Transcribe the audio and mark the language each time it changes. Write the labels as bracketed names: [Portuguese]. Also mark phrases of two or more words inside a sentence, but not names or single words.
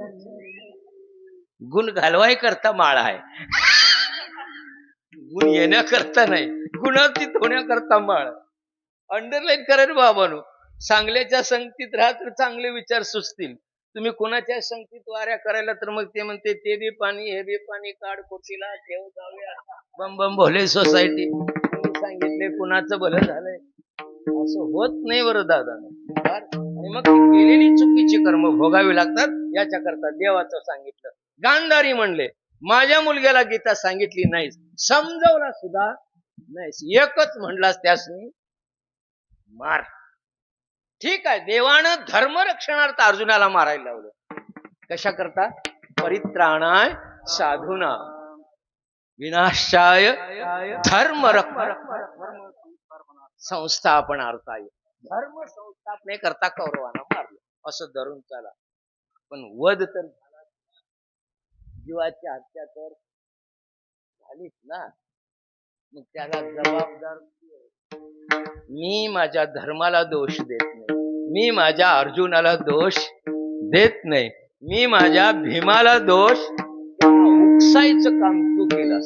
[Marathi] गुण घालवाय करता माळ आहे, गुण येण्याकरता नाही. गुणातीत होण्याकरता माळ. अंडरलाईन करा रे बाबानो. चांगल्याच्या संगतीत राहा तर चांगले विचार सुचतील. तुम्ही कोणाच्या संगतीत वाऱ्या करायला तर मग ते म्हणते ते बी पाणी हे बी पाणी काढ कोटीला ठेव जाऊया बम बम भोले सोसायटी. सांगितले कुणाचं भलं झालंय असं होत नाही बरं दादा. आणि मग ती केलेली चुकीची कर्म भोगावी लागतात. याच्या करता देवाचं सांगितलं. गांधारी म्हणले माझ्या मुलग्याला गीता सांगितली नाहीस, समजवला सुद्धा नाहीस, एकच म्हणलास त्यासनी मार. ठीक आहे, देवानं धर्मरक्षणार्थ अर्जुनाला मारायला लावलं. कशा करता? [Sanskrit] परित्राणाय साधूना विनाशाय धर्म संस्थापनार्थाय. [Marathi] धर्म संस्थापने करता कौरवांना मारलं असं धरून चाला. पण वध तर झाला, जीवाची हत्या तर झालीच ना. मग त्याला जबाबदार मी माझ्या धर्माला दोष देत नाही, मी माझ्या अर्जुनाला दोष देत नाही, मी माझ्या भीमाला दोष उपसायचं काम तू केलंस.